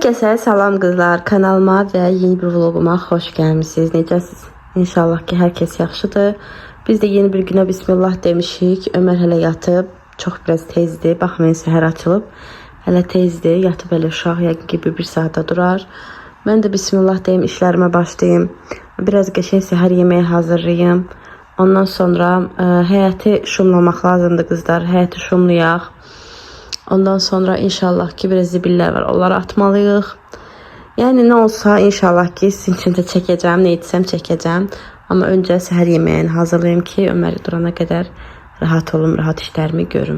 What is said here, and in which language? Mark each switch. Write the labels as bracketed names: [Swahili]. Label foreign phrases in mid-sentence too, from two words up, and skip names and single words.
[Turkish] Herkese salam kızlar, kanalıma ve yeni bir vloguma hoş gelmişsiniz. [Azerbaijani] Necəsiz? İnşallah ki herkes yaxşıdır. Biz de yeni bir güne bismillah demişik. Ömer hele yatıb, çok biraz tezdi. Baxmayın, səhər açılıb. Hele tezdi, yatıb elə uşaq yəqin ki bir saata durar. [Turkish] Ben de bismillah deyim, işlerime başlayayım. [Azerbaijani] Biraz qəşəng səhər yemeği hazırlayayım. Ondan sonra həyəti şumlamaq lazımdır kızlar. Həyəti şumlayaq. Ondan sonra inşallah ki biraz zibiller var. Onları atmalıyıq. [Turkish] Yani ne olsa inşallah ki sizin için de çekeceğim. Ne etsem çekeceğim. Ama önce [Azerbaijani] səhər yemeğini hazırlayayım [Turkish] ki Ömer'i durana kadar rahat olum, rahat işlerimi görüm.